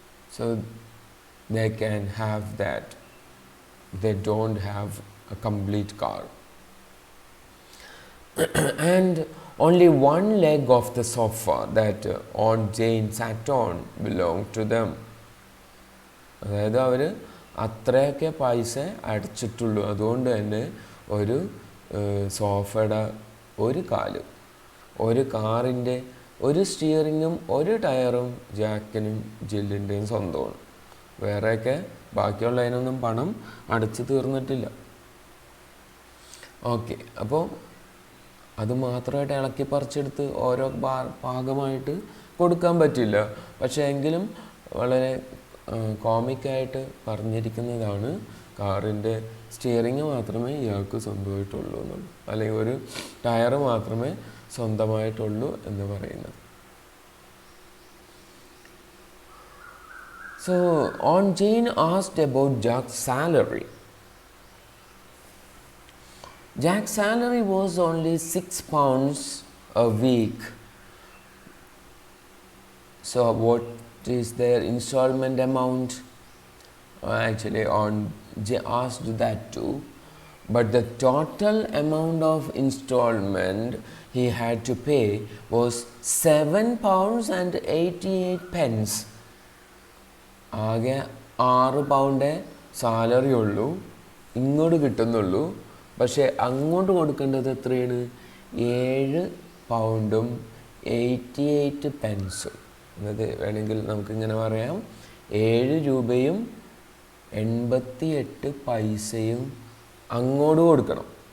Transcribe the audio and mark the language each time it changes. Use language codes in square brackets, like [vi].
[en] So they can have that. They don't have a complete car. And only one leg of the sofa that Aunt Jane sat on belonged to them. [ml] അതായത് അവർ അത്രയൊക്കെ പൈസ അടച്ചിട്ടുള്ളൂ. അതുകൊണ്ട് തന്നെ ഒരു സോഫയുടെ ഒരു കാല്, ഒരു കാറിൻ്റെ ഒരു സ്റ്റിയറിങ്ങും ഒരു ടയറും ജാക്കിനും ജില്ലിൻ്റെയും സ്വന്തമാണ്. വേറെയൊക്കെ ബാക്കിയുള്ളതിനൊന്നും പണം അടച്ചു തീർന്നിട്ടില്ല. ഓക്കെ, അപ്പോൾ അത് മാത്രമായിട്ട് ഇളക്കി പറിച്ചെടുത്ത് ഓരോ ഭാഗമായിട്ട് കൊടുക്കാൻ പറ്റില്ല. പക്ഷേ എങ്കിലും വളരെ കോമിക്കായിട്ട് പറഞ്ഞിരിക്കുന്നതാണ് കാറിൻ്റെ സ്റ്റിയറിങ് മാത്രമേ ഇയാൾക്ക് സ്വന്തമായിട്ടുള്ളൂ എന്നുള്ളൂ, അല്ലെങ്കിൽ ഒരു ടയർ മാത്രമേ സ്വന്തമായിട്ടുള്ളൂ എന്ന് പറയുന്നത്. [en] So Aunt Jane asked about Jack's salary. Jack's salary was only £6 a week. So what is their installment amount? Actually, Aunt Jane asked that too. but the total amount of installment he had to pay was £7.88. [ml] ആകെ 6 pound salary ഉള്ളൂ, ഇങ്ങോട്ട് കിട്ടുന്നുള്ളൂ. പക്ഷേ അങ്ങോട്ട് കൊടുക്കേണ്ടത് എത്രയാണ്? 7 പൗണ്ടും 88 പെൻസും. എന്നത് വേണമെങ്കിൽ നമുക്കിങ്ങനെ പറയാം, 7 രൂപയും 88 പൈസയും അങ്ങോട്ട് കൊടുക്കണം.